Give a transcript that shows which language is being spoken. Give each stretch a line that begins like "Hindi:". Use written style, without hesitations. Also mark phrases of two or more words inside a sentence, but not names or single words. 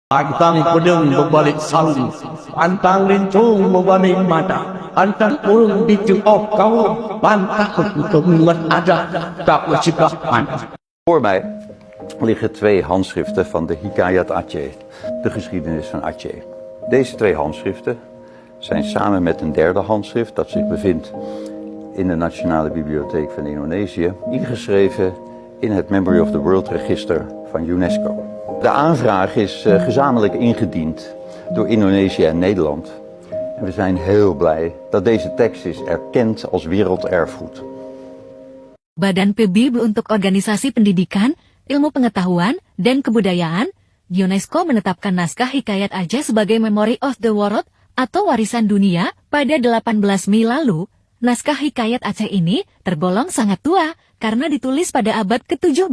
Malay: Pantang pedang berbalik salu, pantang lencong berbalik mata, pantang urung dicuop kau, pantang ketemuan ada, tak bercikapan.
Dutch: Voor mij liggen twee handschriften van de Hikayat Aceh, de geschiedenis van Aceh. Deze twee handschriften zijn samen met een derde handschrift dat zich bevindt in de Nationale Bibliotheek van Indonesië ingeschreven in het Memory of the World Register van UNESCO. De aanvraag is gezamenlijk ingediend door Indonesië en Nederland. En we zijn heel blij dat deze tekst is erkend als werelderfgoed.
Indonesian: Badan PBB untuk Organisasi Pendidikan, Ilmu Pengetahuan, dan Kebudayaan, UNESCO menetapkan naskah Hikayat Aceh sebagai Memory of the World atau warisan dunia pada 18 Mei lalu. Naskah Hikayat Aceh ini tergolong sangat tua karena ditulis pada abad ke-17.